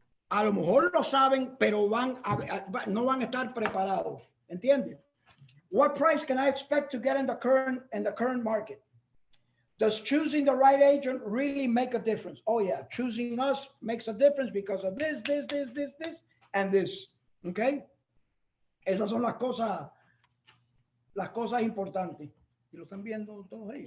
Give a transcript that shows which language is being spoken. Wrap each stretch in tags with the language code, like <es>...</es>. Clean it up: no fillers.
<es>A lo mejor lo saben, pero no van a estar preparados. ¿Entiendes?</es> <en>What price can I expect to get in the current market? Does choosing the right agent really make a difference? Oh yeah, choosing us makes a difference because of this, and this. Okay?</en> <es>Esas son las cosas importantes. ¿Y lo están viendo todos ahí?</es>